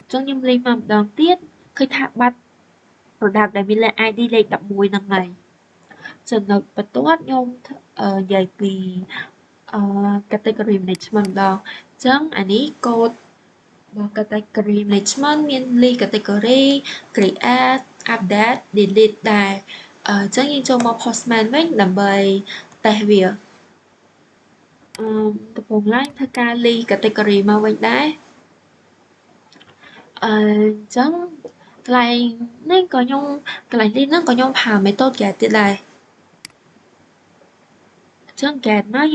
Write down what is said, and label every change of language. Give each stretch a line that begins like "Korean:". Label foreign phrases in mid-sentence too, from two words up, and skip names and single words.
Khmer: ញ្ចឹងខ្ញុំ list មកម្ដងទៀតឃើញថាបាត់ product ដែលមានលេខ ID លេខ11ហ្នឹងហើយចំណុចបន្ទាប់ខ្ញុំនិយាយពី
English: category management
Khmer: ម្ដងអញ្ចឹងអានេះ code របស់
English: category management
Khmer: មាន
English: list category create update delete
Khmer: ដែរអញ្ចឹងយើងចូលមក postman វិញដើម្បីតេស្តវា ដំបូងឡើងធ្វើការ
English: list category
Khmer: មកវិញដែរអញ្ចឹងកន្លែងនេះក៏ខ្ញុំកន្លែង list ហ្នឹងក៏ខ្ញុំប្រើ
English: method get
Khmer: ទៀតដែរអញ្ចឹង get មកយើង